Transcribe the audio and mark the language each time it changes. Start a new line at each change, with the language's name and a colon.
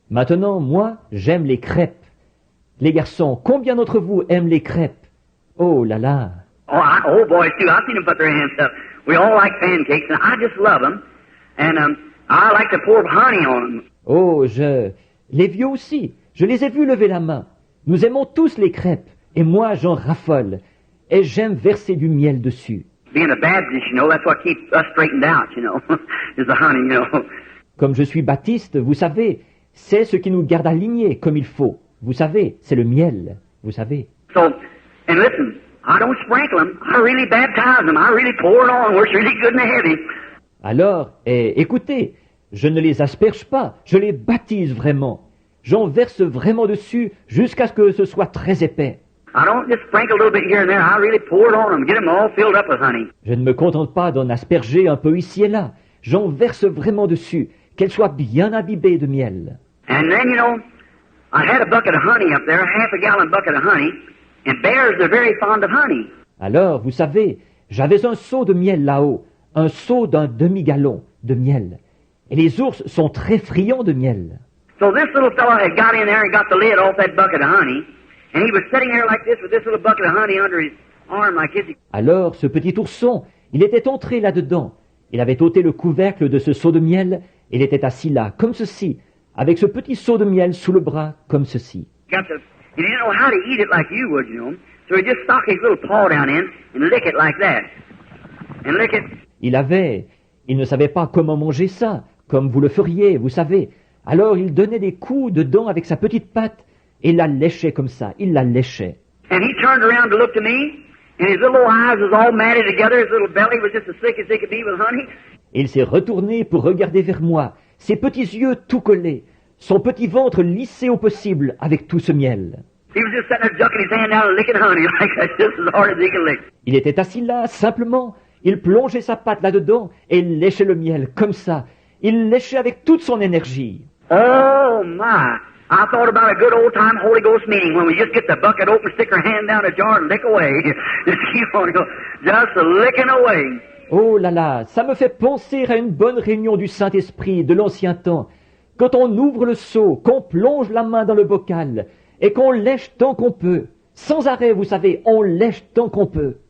French: Maintenant, moi, j'aime les crêpes. Les garçons, combien d'entre vous aiment les crêpes? Oh là là!
English: Oh, boys too. I've seen them put their hands up. We all like pancakes, and I just love them. And I like to pour honey on them.
French: Oh, les vieux aussi, je les ai vus lever la main. Nous aimons tous les crêpes, et moi j'en raffole. Et j'aime verser du miel dessus.
English: Being a Baptist, you know, that's what keeps us straightened out, you know, is the honey, you know.
French: Comme je suis baptiste, vous savez, c'est ce qui nous garde alignés comme il faut. Vous savez, c'est le miel, vous savez.
English: So, and listen, I don't sprinkle them. I really baptize them. I really pour it on where it's really good and heavy.
French: Alors, écoutez, je ne les asperge pas, je les baptise vraiment. J'en verse vraiment dessus jusqu'à ce que ce soit très épais.
English: I don't just sprinkle a little bit here and there. I really pour it on them, get them all filled up with honey.
French: Je ne me contente pas d'en asperger un peu ici et là. J'en verse vraiment dessus, qu'elles soient bien imbibées de miel.
English: And then, you know, I had a bucket of honey up there, half a gallon bucket of honey, and bears are very fond of honey.
French: Alors, vous savez, j'avais un seau de miel là-haut, un seau d'un demi-gallon de miel. Et les ours sont très friands de miel.
English: So this little fellow had got in there and got the lid off that bucket of honey, and he was sitting there like this with this little bucket of honey under his arm like this.
French: Alors, ce petit ourson, il était entré là-dedans. Il avait ôté le couvercle de ce seau de miel, et il était assis là, comme ceci, avec ce petit seau de miel sous le bras, comme ceci.
English: And he didn't know how to eat it like you would, you know. So he just stuck his little paw down in and lick it like that. And lick it.
French: Il ne savait pas comment manger ça, comme vous le feriez, vous savez. Alors il donnait des coups dedans avec sa petite patte, et il la léchait comme ça, il la léchait.
English: And he turned around to look to me, and his little eyes was all matted together, his little belly was just as thick as they could be with honey.
French: Et il s'est retourné pour regarder vers moi, ses petits yeux tout collés, son petit ventre lissé au possible avec tout ce miel.
English: He was just sitting there ducking his hand down and licking honey like that, just as hard as he could lick.
French: Il était assis là, simplement. Il plongeait sa patte là-dedans et il léchait le miel, comme ça. Il léchait avec toute son énergie.
English: Oh, my. I thought about a good old-time Holy Ghost meeting when we just get the bucket open, stick our hand down the jar and lick away. Just keep on going, just licking away.
French: Oh là là, ça me fait penser à une bonne réunion du Saint-Esprit de l'ancien temps. Quand on ouvre le seau, qu'on plonge la main dans le bocal et qu'on lèche tant qu'on peut. Sans arrêt, vous savez, on lèche tant qu'on peut.